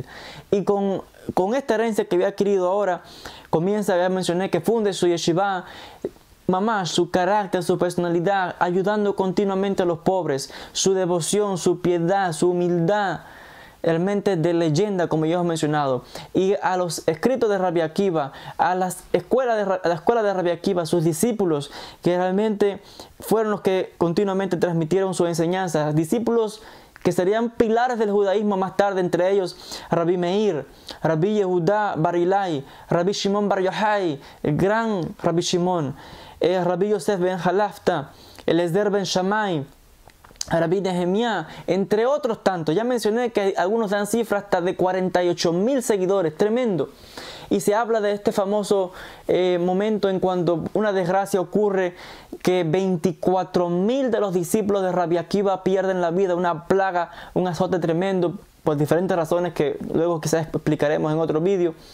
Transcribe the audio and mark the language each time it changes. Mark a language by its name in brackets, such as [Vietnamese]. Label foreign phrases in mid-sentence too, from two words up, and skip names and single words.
[Spanish] Y con esta herencia que había adquirido ahora, comienza, ya mencioné, que funde su [Hebrew] yeshiva, mamash, [Spanish] su carácter, su personalidad, ayudando continuamente a los pobres, su devoción, su piedad, su humildad, realmente de leyenda, como ya os he mencionado. Y a los escritos de Rabbi Akiva, a la escuela de Rabbi Akiva, sus discípulos, que realmente fueron los que continuamente transmitieron su enseñanza, discípulos que serían pilares del judaísmo más tarde, entre ellos Rabbi Meir, Rabbi Yehuda Bar Ilai, Rabbi Shimon Bar Yochai, el gran Rabbi Shimon, Rabbi Yosef ben Halafta, Eliezer ben Shammai, Rabbi Nehemiah, entre otros tantos. Ya mencioné que algunos dan cifras hasta de 48.000 seguidores, tremendo. Y se habla de este famoso momento en cuando una desgracia ocurre, que 24.000 de los discípulos de Rabbi Akiva pierden la vida, una plaga, un azote tremendo, por diferentes razones que luego quizás explicaremos en otro vídeo.